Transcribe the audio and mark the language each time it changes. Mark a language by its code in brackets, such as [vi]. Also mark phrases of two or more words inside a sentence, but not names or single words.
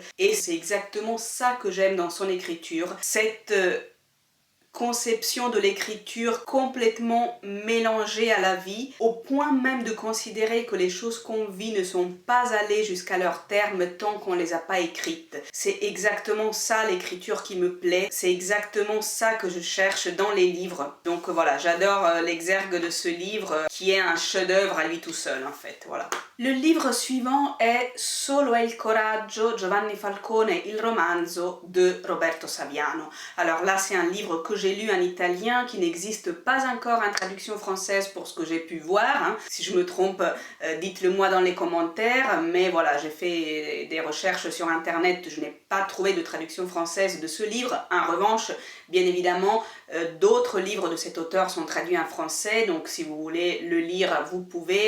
[fr] Et c'est exactement ça que j'aime dans son écriture. Cette conception de l'écriture complètement mélangée à la vie, au point même de considérer que les choses qu'on vit ne sont pas allées jusqu'à leur terme tant qu'on ne les a pas écrites. C'est exactement ça l'écriture qui me plaît, c'est exactement ça que je cherche dans les livres. Donc voilà, j'adore l'exergue de ce livre qui est un chef-d'œuvre à lui tout seul en fait, voilà. Le livre suivant est Solo è il coraggio, Giovanni Falcone, [it] il romanzo [fr] de Roberto Saviano. Alors là, c'est un livre que j'ai lu en italien, qui n'existe pas encore en traduction française pour ce que j'ai pu voir. Hein. Si je me trompe, dites-le moi dans les commentaires, mais voilà, j'ai fait des recherches sur internet, je n'ai pas trouvé de traduction française de ce livre. En revanche, bien évidemment, d'autres livres de cet auteur sont traduits en français, donc si vous voulez le lire, vous pouvez.